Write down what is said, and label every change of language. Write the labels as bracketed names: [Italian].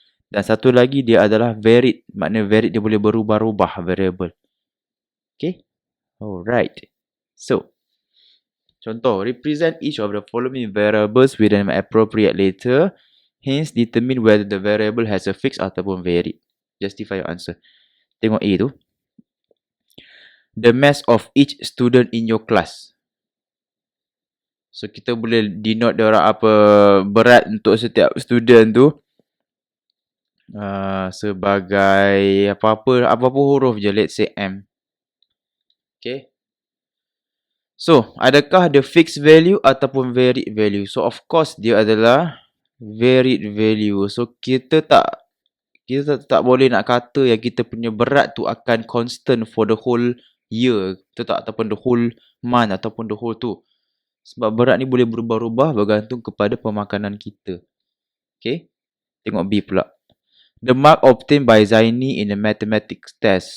[Malay] Dan satu lagi dia adalah varied. Maknanya varied dia boleh berubah-ubah variable. Okay. Alright. [English] So, contoh, represent each of the following variables with an appropriate letter. Hence, determine whether the variable has a fixed ataupun varied. Justify your answer. [Malay] Tengok A tu. [English] The mass of each student in your class. [Malay] So, kita boleh denote dia orang apa berat untuk setiap student tu. sebagai apa-apa huruf je, [English] let's say M. [Malay] Okay. So, adakah dia fixed value ataupun varied value? So, of course dia adalah varied value. So, kita tak boleh nak kata yang kita punya berat tu akan constant [English] for the whole year. [Malay] Betul tak? Ataupun [English] the whole month [Malay] ataupun the whole tu. Sebab berat ni boleh berubah-ubah bergantung kepada pemakanan kita. Okay? Tengok B pula. [English] The mark obtained by Zaini in a mathematics test.